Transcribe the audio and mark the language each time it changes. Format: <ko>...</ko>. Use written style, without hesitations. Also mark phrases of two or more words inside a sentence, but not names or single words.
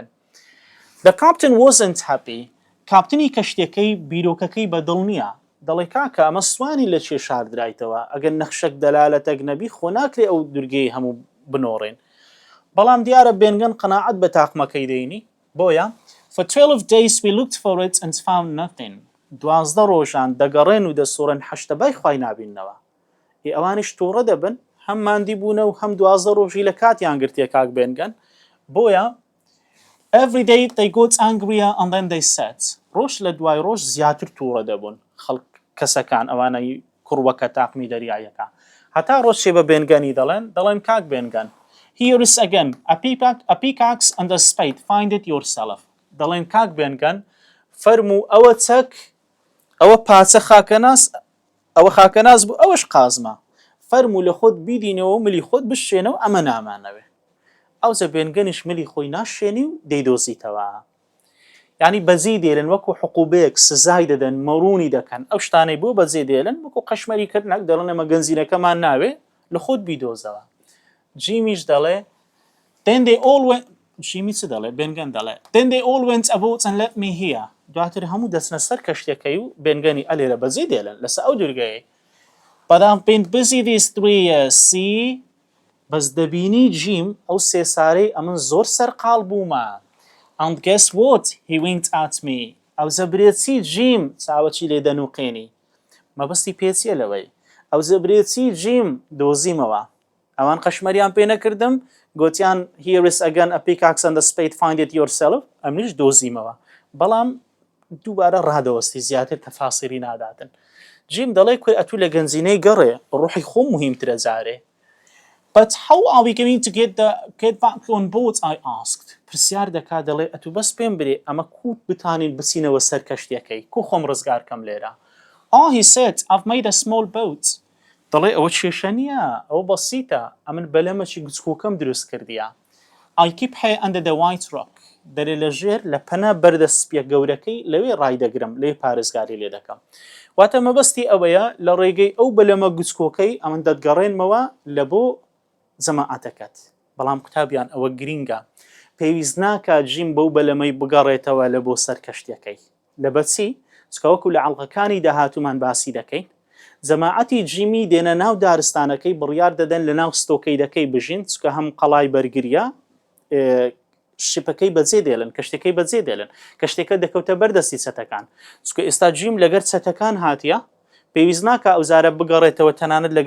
<en>The captain wasn't happy.</en> <ckb>کاپتنی کەشتەکەی بیرۆکەکەی بەدڵ نییە. دەڵێ کاکە ئەمە سوانی لە چێ شاردرایتەوە ئەگەر نەخشەک دەلالەتەک نەبی خۆ ناکرێ ئەو دوورگەی هەموو بنۆڕێن. بەڵام دیارە Ben Gunn قەناعەت بە تاقمەکەی دەینی بۆیە</ckb> <en>For 12 days we looked for it and found nothing.</en> <ckb>12 ڕۆژان دەگەڕێن و دەسوڕن حەشتەبای خوای نابینەوە. ئەوانیش تووڕە دەبن هەم ماندی بوونە و هەم 12 ڕۆژی لە کاتیان گرتێ کاک Ben Gunn. بۆیە</ckb> <en>Every day they got angrier and then they said</en> <ckb>ڕۆژ لە دوای ڕۆژ زیاتر تووڕە دەبوون خەڵک کەسەکان ئەوانەی کوڕوەکە تاقمی دەریایەکە. هەتا ڕۆژێ بە Ben Gunn دەڵێن کاک Ben Gunn</ckb> <en>Here is again a pickaxe and a spade. Find it yourself.</en> <ckb>دەڵێن کاک Ben Gunn فەرموو ئەوە چەک ئەوە پاچە خاکەناس ئەوە خاکەناس بوو ئەوەش قازمە فەرموو لە خۆت بیدینەوە و ملی خۆت بشێنەوە ئەمە نامانەوێ. ئەوجە Ben Gunnیش ملی خۆی ناشێنی و دەیدۆزیتەوە. یعنی بەجێ دێڵن وەکو حقوبەیەک سزای دەدەن مەڕوونی دەکەن ئەو شتانەی بۆ بەجێ دێڵن وەکو قەشمەریکردنەک دەڵێن ئەمە گەنجینەکەمان ناوێ لە خۆت بیدۆزەوە. جیمیش دەڵێ</ckb> <en>Then they all went</en> <ckb>جیمی چ دەڵێ Ben Gunn دەڵێ</ckb> <en>Then they all went about and left me here.</en> <ckb>دواتر هەموو دەچنە سەر کەشتەکەی و Ben Gunنی ئەلێرە بەجێ دێڵن لەسەر ئەو دوورگەیە.</ckb> <en>But I've been busy these 3 years.</en> <ckb>See بەس دەبینی جیم ئەو 3 سارەی ئەمن زۆر سەرقاڵ بوومە.</ckb> <en>And guess what? He winked at me.</en> <ckb>ئەوجە برێچی جیم چاوەچی لێ دەنووقێنی. مەبەستی پێچیە لەوەی. ئەوجە برێچی جیم دۆزیمەوە. ئەوان قەشمەریان پێ نەکردم گوتیان</ckb> <en>Here is again a pickaxe and a spade. Find it yourself.</en> <ckb>ئەمنیش دۆزیمەوە. بەڵام دووبارە ڕادەوەستی زیاتر تەفاسیری ناداتن. جیم دەڵێ کوێ ئەتوو لە گەنجینەی گەڕێ ڕوحی خۆم مهمترە جارێ.</ckb> <en>But how are we going to get back on board? I asked.</en> <ckb>پرسیار دەکا دەڵێ ئەتوو بەس پێم برێ ئەمە کووت بتانین بچینەوە سەر کەشتەکەی کو خۆم ڕزگارکەم لێرە.</ckb> <en>He said I've made a small boat.</en> <ckb>دەڵێ ئەوە کێشە نییە ئەوە بەسیتە ئەمن بەلەمەکی گچکۆکەم دروست کردیە.</ckb> <en>I keep her under the white rock.</en> <ckb>دەرێ لە ژێر لە پەنە بەردە سپیە گەورەکەی لەوێ ڕایدەگرم لێ پارێزگاری لێ دەکەم. واتە مەبەستی ئەوەیە لە ڕێگەی ئەو بەلەمە گچکۆکەی ئەمن دەتگەڕێنمەوە لە بۆ جەماعەتەکەت. بەڵام قوتابیان ئەوە گرینگە پێویست ناکە جیم بەو بەلەمەی بگەڕێتەوە لە بۆ سەر کەشتەکەی لەبەرچی چکەوەکو لە عەڵقەکانی داهاتوومان باسی دەکەین جەماعەتی جیمی دێنە ناو دارستانەکەی بڕیار دەدەن لە ناو ستۆکەیدەکەی بژین چکە هەم قەڵای بەرگریە شپەکەی بەجێ دێڵن کەشتەکەی بەجێ دێڵن کەشتەکە دەکەوتە بەردەستی چەتەکان چکە ئێستا جیم لەگەر چەتەکان هاتیە پێویست ناکە ئەوزارە بگەڕێتەوە تەنانەت لەگە</ckb>